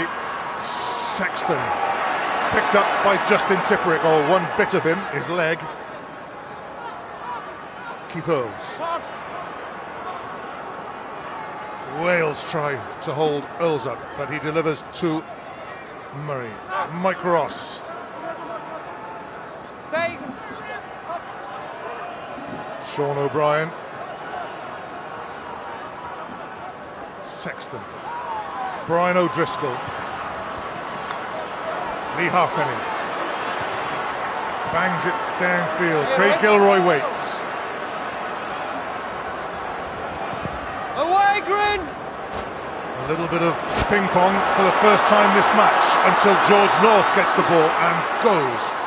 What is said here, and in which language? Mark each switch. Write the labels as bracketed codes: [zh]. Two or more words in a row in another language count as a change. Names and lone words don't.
[en] Sexton picked up by Justin Tipperick, or one bit of him, his leg. Keith Earls. Wales try to hold Earls up, but he delivers to Murray. Mike Ross. Stay. Sean O'Brien. Sexton. Brian O'Driscoll. Lee Halfpenny. Bangs it downfield. Craig Gilroy waits. Away, Green! A little bit of ping pong for the first time this match until George North gets the ball and goes.